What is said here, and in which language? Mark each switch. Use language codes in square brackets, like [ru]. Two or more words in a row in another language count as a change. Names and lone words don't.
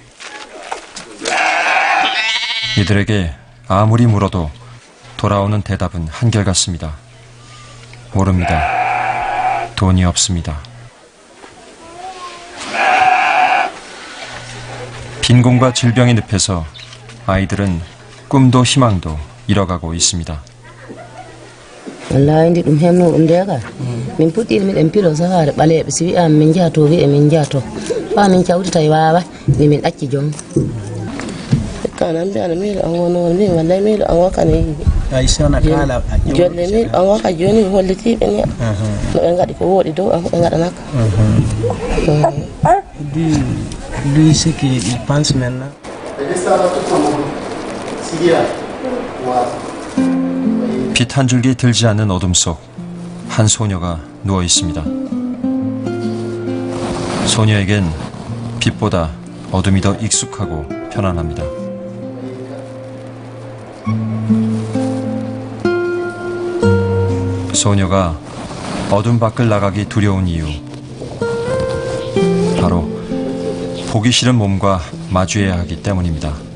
[ko] 이들에게 아무리 물어도 돌아오는 대답은 한결같습니다. 모릅니다. 돈이 없습니다. 빈곤과 질병의 늪에서 아이들은 꿈도 희망도 잃어가고 있습니다. [ff] wallahi ndi ɗum hemno ɗum ndega min puɗɗiɗo miɗen pilo sahare ɓaleɓe si wi'ama min jaato wi'e min jaato ɓa min cawtita e wawa wi min ɗacci joom kana mbiyana miilo an wono mbi wallahi miilo an wakane jolle miilo an waka joni mi hollitiɓe ni no ɓe gaɗi ko wooɗi dow an ko ɓe gaɗanaka [fr] lui ce qu'il pense maintenant. [ko] 빛 한 줄기 들지 않는 어둠 속 한 소녀가 누워 있습니다. 소녀에겐 빛보다 어둠이 더 익숙하고 편안합니다. 소녀가 어둠 밖을 나가기 두려운 이유, 바로 보기 싫은 몸과 마주해야 하기 때문입니다.